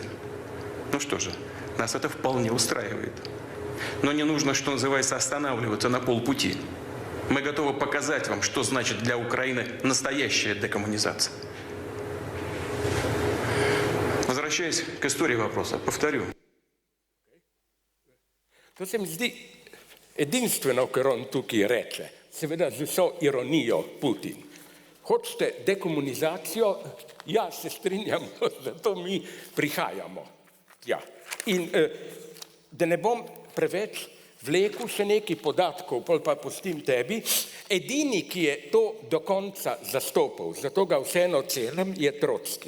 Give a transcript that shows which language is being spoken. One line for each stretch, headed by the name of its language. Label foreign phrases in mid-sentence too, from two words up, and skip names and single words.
Russian: Ну что же, нас это вполне устраивает. Но не нужно, что называется, останавливаться на полпути. Мы готовы показать вам, что значит для Украины настоящая декоммунизация. Возвращаясь к истории вопроса, повторю.
Slovenian: To se mi zdi edinstveno, kar on tukaj reče, seveda z vso ironijo Putin. Hočete dekomunizacijo? Ja, se strinjam, zato mi prihajamo. Ja. In da ne bom preveč vlekel še nekaj podatkov, pol pa pustim tebi, edini, ki je to do konca zastopal, zato ga vseeno celim, je Trotski.